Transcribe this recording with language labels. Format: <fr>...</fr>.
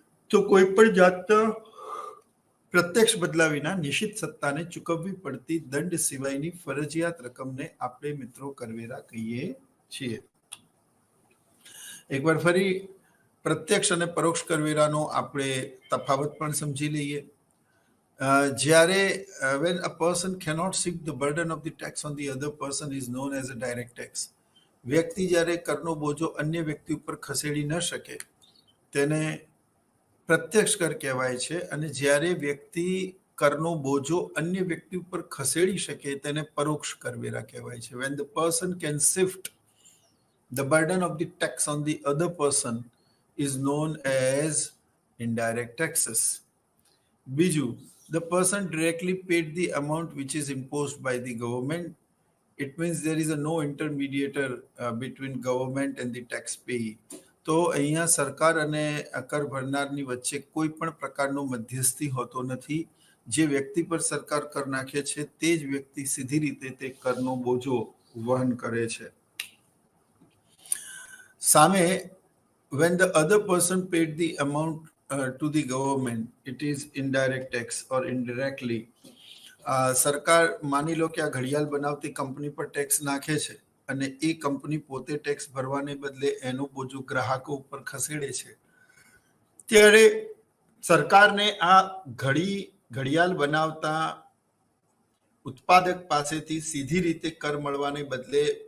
<gu>તો કોઈ પણ જાતના પ્રત્યક્ષ બદલા વિના નિશ્ચિત સત્તાને ચૂકવવી પડતી દંડ સિવાયની ફરજિયાત રકમને આપણે મિત્રો કરવેરા કહીએ છીએ. એકવાર ફરી પ્રત્યક્ષ અને પરોક્ષ કરવેરાનો આપણે તફાવત પણ સમજી લઈએ.</gu> <en>જ્યારે when a person cannot seek the burden of the tax on the other person is known as a direct tax.</en> <gu>વ્યક્તિ જ્યારે કરનો બોજો અન્ય વ્યક્તિ ઉપર ખસેડી ન શકે તેને પ્રત્યક્ષ કર કહેવાય છે, અને જ્યારે વ્યક્તિ કરનો બોજો અન્ય વ્યક્તિ ઉપર ખસેડી શકે તેને પરોક્ષ કરવેરા કહેવાય છે.</gu> <en>when the person can shift the burden of the tax on the other person is known as indirect taxes. બીજું, the person directly paid the amount which is imposed by the government. It means there is no intermediator between government and the taxpayer.</en> <gu>તો અહીંયા સરકાર અને કર ભરનારની વચ્ચે કોઈ પણ પ્રકારનો મધ્યસ્થી હોતો નથી. જે વ્યક્તિ પર સરકાર કર નાખે છે તે જ વ્યક્તિ સીધી રીતે તે કરનો બોજો વહન કરે છે.</gu> <en>સામે, when the other person paid the amount to the government, it is indirect tax or indirectly.</en> <gu>સરકાર માની લો કે આ ઘડિયાળ બનાવતી કંપની પર ટેક્સ નાખે છે અને એ કંપની પોતે ટેક્સ ભરવાને બદલે એનો બોજો ગ્રાહકો ઉપર ખસેડે છે, ત્યારે સરકારને આ ઘડિયાળ બનાવતા ઉત્પાદક પાસેથી સીધી રીતે કર મળવાને બદલે</gu>